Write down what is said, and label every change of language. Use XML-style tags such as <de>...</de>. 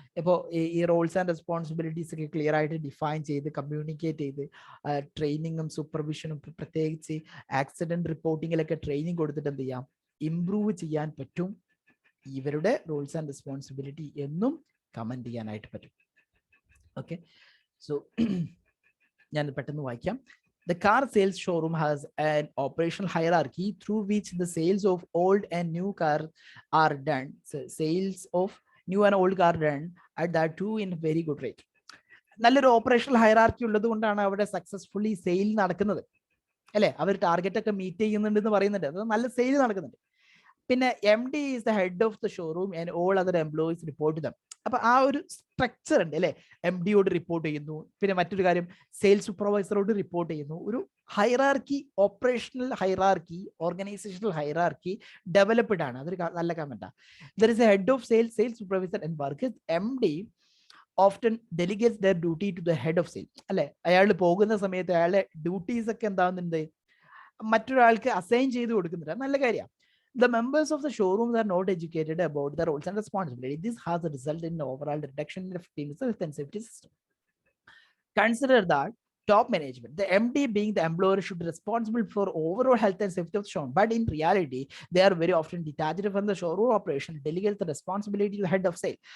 <ml>ഇപ്പോൾ ഈ roles and responsibilities ഒക്കെ ക്ലിയർ ആയിട്ട് ഡിഫൈൻ ചെയ്ത് കമ്മ്യൂണിക്കേറ്റ് ചെയ്ത് ട്രെയിനിങ്ങും സൂപ്പർവിഷനും പ്രത്യേകിച്ച് ആക്സിഡന്റ് റിപ്പോർട്ടിങ്ങിലൊക്കെ ട്രെയിനിങ് കൊടുത്തിട്ട് എന്ത് ചെയ്യാം? ഇംപ്രൂവ് ചെയ്യാൻ പറ്റും ഇവരുടെ റോൾസ് ആൻഡ് റെസ്പോൺസിബിലിറ്റി എന്നും കമന്റ് ചെയ്യാനായിട്ട് പറ്റും. ഓക്കെ, സോ ഞാൻ പെട്ടെന്ന് വായിക്കാം.</ml> <en>The car sales showroom has an operational hierarchy through which the sales of old and new cars are done. So sales of new and old car done at that too in very good rate.</en> <ml>നല്ലൊരു operational hierarchy ഉള്ളത് കൊണ്ടാണ് അവിടെ successfully sale നടക്കുന്നത്, അല്ലെ? അവർ target ഒക്കെ meet ചെയ്യുന്നുണ്ടെന്ന് പറയുന്നുണ്ട്, അത് നല്ല സെയിൽ നടക്കുന്നുണ്ട്.</ml> <en>പിന്നെ MD is the head of the showroom and all other employees report to them.</en> <ml>അപ്പൊ ആ ഒരു സ്ട്രക്ചർ ഉണ്ട്, അല്ലെ? MDയോട് റിപ്പോർട്ട് ചെയ്യുന്നു. പിന്നെ മറ്റൊരു കാര്യം, സെയിൽസ് സൂപ്പർവൈസറോട് റിപ്പോർട്ട് ചെയ്യുന്നു. ഒരു hierarchy, operational hierarchy, organisational hierarchy developed ആണ്. അതൊരു നല്ല കമന്റാണ്.</ml> <en>There is a head of sales, sales supervisor and workers. MD often delegates their duty to the head of sales, അല്ലെ?</en> <ml>അയാൾ പോകുന്ന സമയത്ത് അയാളുടെ ഡ്യൂട്ടീസ് ഒക്കെ എന്താവുന്നുണ്ട്, മറ്റൊരാൾക്ക് അസൈൻ ചെയ്ത് കൊടുക്കുന്നുണ്ട്. നല്ല കാര്യമാണ്.</ml> <en>The members of the showrooms are not educated about the roles and responsibilities. This has resulted in overall reduction in effectiveness of health and safety system. Consider that top management, the MD being the employer, should be responsible for overall health and safety of the showroom. But in reality, they are very often detached from the showroom operation, delegate the responsibility to the head of sale.</en>